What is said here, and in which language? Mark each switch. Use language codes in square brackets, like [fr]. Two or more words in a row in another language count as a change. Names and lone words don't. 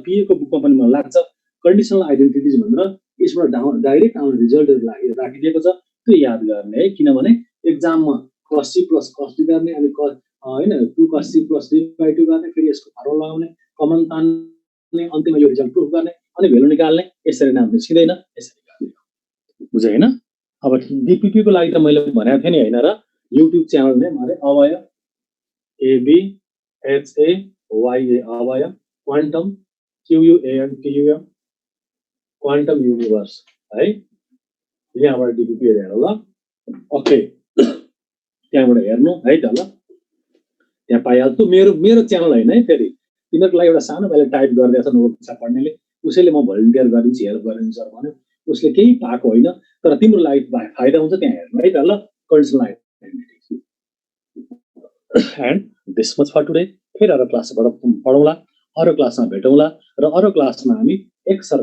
[ne] पीए को बुकमा पनि मलाई लाग्छ [en] conditional identities [ne] भनेर यसबाट डाइरेक्ट आउने रिजल्टहरु राखिदिएको छ त्यो याद गर्ने है किनभने एक्जाममा [en] cos c plus cos d [ne] गर्ने अनि हैन [en] 2 cos c plus d by 2 [ne] गर्ने फेरि यसको फर्मुला लगाउने कमन तान्ने अन्तिममा यो रिजल्ट प्रुफ गर्ने अनि भेल्यु निकाल्ने यसरी नै हामीले सिक्दैन यसरी गर्ने बुझ्यो हैन अब डीपीपी को लागि त मैले भनेको थिएँ नि हैन र [en] YouTube channel [ne] नै मारे अवय a b h a y a अवय क्वान्टम q u a n t u m क्वान्टम युनिभर्स है यहाँबाट डीपीपी हेरेर ल ओके त्यहाँबाट हेर्नु है त ल त्यहाँ पाइहाल्छु मेरो च्यानल हैन है फेरि तिमीहरुको लागि एउटा सानो भाइले टाइप गर्दै छ नोट छ पढ्नेले उसैले म भलन्टियर गरिदिन्छु हेल्प गरिदिन्छु सर भन्यो उसले केही पाएको हैन तर तिम्रो लागि फाइदा हुन्छ त्यहाँ हेर्नु है त ल [en] conditional identity and this much for today [ne] फेरि अरु क्लासबाट पढौँला अरु क्लासमा भेटौँला र अरु क्लासमा हामी एक सर्कल